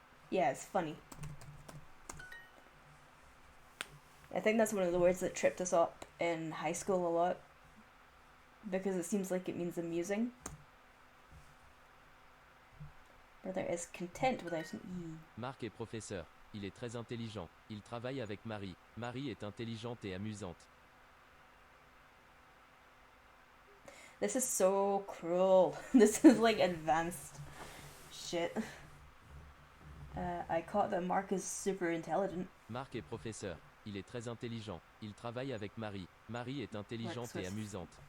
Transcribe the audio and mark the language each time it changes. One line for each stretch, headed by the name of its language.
English: Yeah, it's funny. I think that's one of the words that tripped us up in high school a lot. Because it seems like it means amusing. Brother is content without an E.
French: Marc est professeur. Il est très intelligent. Il travaille avec Marie. Marie est intelligente et amusante.
English: This is so cruel. This is like advanced shit. I caught that Mark is super intelligent.
French: Marc est professeur. Il est très intelligent. Il travaille avec Marie. Marie est intelligente et amusante.